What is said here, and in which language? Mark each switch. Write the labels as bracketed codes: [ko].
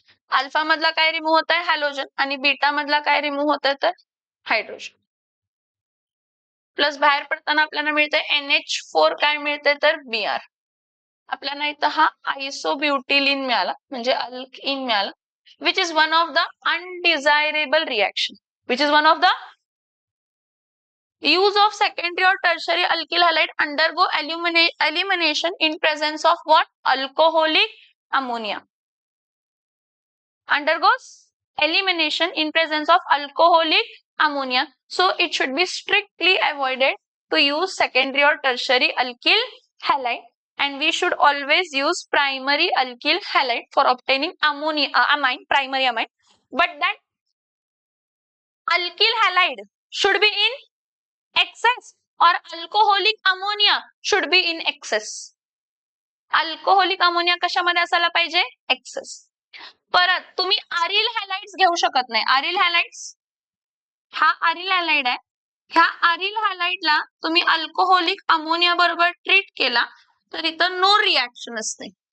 [mr] Alpha मधला काय remove होतंय? हॅलोजन. आणि बीटा मधला काय रिमूव्ह होतंय? तर हायड्रोजन. प्लस बाहेर पडताना आपल्याला मिळतंय NH4, काय मिळतंय? तर Br. आपल्याला इथं हा आयसोब्युटिलीन मिळाला, म्हणजे अल्किन मिळाला, [en] Which is one of the undesirable reaction. Which is one of the use of secondary or tertiary alkyl halide undergo elimination in presence of what? Alcoholic ammonia. Undergoes elimination in presence of alcoholic ammonia. So it should be strictly avoided to use secondary or tertiary alkyl halide, and we should always use primary alkyl halide for obtaining amine, primary amine. But that alkyl halide should be in excess or alcoholic ammonia should be in excess. [mr] Alcoholic ammonia कशामध्ये असायला पाहिजे? Access. परत तुम्ही आरिल हॅलाइड्स घेऊ शकत नाही. आरिल हॅलाइड्स, हा आरिल halide आहे, ह्या आरिल हॅलाइडला तुम्ही अल्कोहोलिक अमोनिया बरोबर ट्रीट केला तर इथं नो रिएक्शन असते.